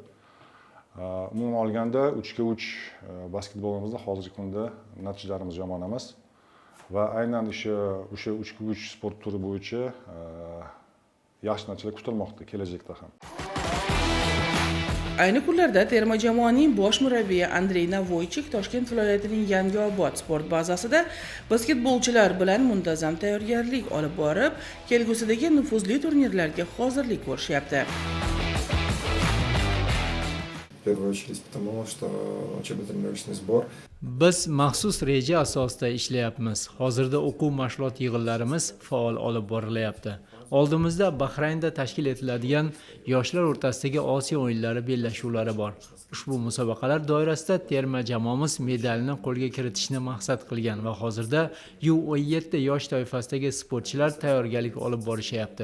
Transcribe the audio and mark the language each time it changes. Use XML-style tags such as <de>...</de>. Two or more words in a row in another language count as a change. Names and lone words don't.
<uz>Umuman olganda 3-3 basketbolimizda hozirgi kunda natijalarimiz yomon emas va aynan o'sha 3-3 sport turi bo'yicha yaxshi natijalar kutilmoqda kelajakda ham. Ayni kunlarda terma jamoaning bosh murabbiyi Andrey Navoychik Toshkent viloyatining Yangiobod sport bazasida basketbolchilar bilan muntazam tayyorgarlik olib borib, kelgusidagi nufuzli turnirlarga hozirlik ko'rishyapti.</uz> <ru>В первую очередь потому, что учебно-тренировочный сбор.</ru> <uz>Biz maxsus reja asosida ishlayapmiz. Hozirda o'quv mashg'ulot yig'inlarimiz faol olib borilyapti. Oldimizda Bahraynda tashkil etiladigan yoshlar o'rtasidagi Osiyo o'yinlari bellashuvlari bor. Ushbu musobaqalar doirasida terma jamoamiz medalni qo'lga kiritishni maqsad qilgan va hozirda U17 yosh toifasidagi sportchilar tayyorgarlik olib borishyapti.</uz>